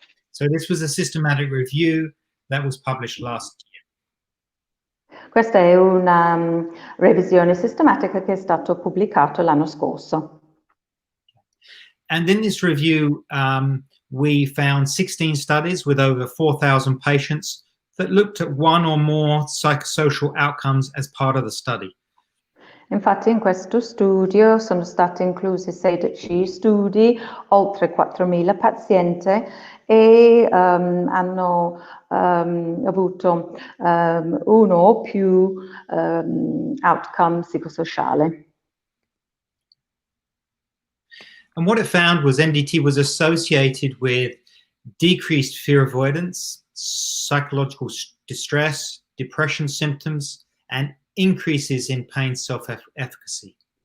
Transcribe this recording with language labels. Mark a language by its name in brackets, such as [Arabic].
[English] So this was a systematic review that was published last year. [Italian] Questa è una revisione sistematica che è stata pubblicata l'anno scorso. [English] And in this review, we found 16 studies with over 4,000 patients that looked at one or more psychosocial outcomes as part of the study. [Italian] Infatti in questo studio sono stati inclusi 16 studi, oltre 4.000 pazienti e hanno avuto uno o più outcome psicosociali. [English] And what it found was MDT was associated with decreased fear avoidance, psychological distress, depression symptoms, and increases in pain self-efficacy.